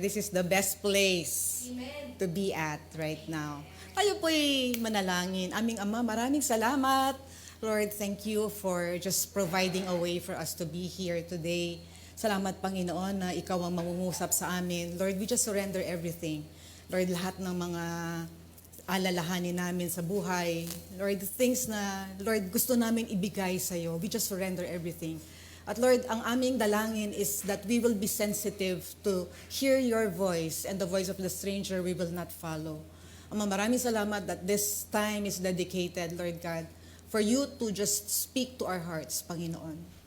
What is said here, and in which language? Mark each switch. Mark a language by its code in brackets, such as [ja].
[en] This is the best place to be at right now. [tl] Tayo po'y manalangin. Aming Ama, maraming salamat. [en] Lord, thank you for just providing a way for us to be here today. [tl] Salamat, Panginoon, na Ikaw ang mangungusap sa amin. [en] Lord, we just surrender everything. [tl] Lord, lahat ng mga alalahanin namin sa buhay. Lord, the things na, Lord, gusto namin ibigay sa iyo. [en] We just surrender everything. [tl] At Lord, ang aming dalangin [en] is that we will be sensitive to hear your voice and the voice of the stranger we will not follow. [tl] Ama, maraming salamat [en] that this time is dedicated, Lord God, for you to just speak to our hearts, Panginoon.